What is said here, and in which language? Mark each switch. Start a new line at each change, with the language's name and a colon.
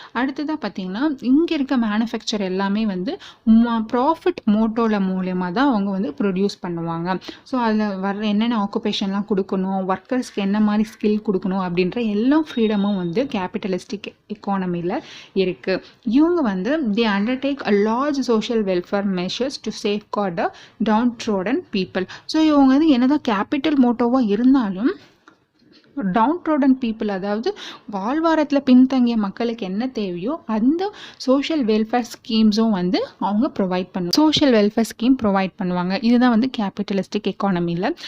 Tamil: அடுத்ததாக பார்த்திங்கன்னா இங்கே இருக்க மேனுஃபேக்சர் எல்லாமே வந்து ப்ராஃபிட் மோட்டோவில் மூலயமா தான் அவங்க வந்து ப்ரொடியூஸ் பண்ணுவாங்க. ஸோ அதில் வர என்னென்ன ஆக்குபேஷன்லாம் கொடுக்கணும், ஒர்க்கர்ஸ்க்கு என்ன மாதிரி ஸ்கில் கொடுக்கணும் அப்படின்ற எல்லா ஃப்ரீடமும் வந்து கேபிட்டலிஸ்டிக் எக்கானமியில் இருக்குது. இவங்க வந்து
English: they undertake a large social welfare measures to safeguard the downtrodden people.
Tamil: So இவங்க வந்து என்னதான் கேபிட்டல் மோட்டோவாக இருந்தாலும் டவுன்ட்ரோடன் பீப்புள், அதாவது வாழ்வாரத்தில் பின்தங்கிய மக்களுக்கு என்ன தேவையோ அந்த சோஷியல் வெல்ஃபேர் ஸ்கீம்ஸும் வந்து அவங்க ப்ரொவைட் பண்ணுவாங்க. சோஷியல் வெல்ஃபேர் ஸ்கீம் ப்ரொவைட் பண்ணுவாங்க. இதுதான் வந்து கேபிட்டலிஸ்டிக் எக்கானமியில்.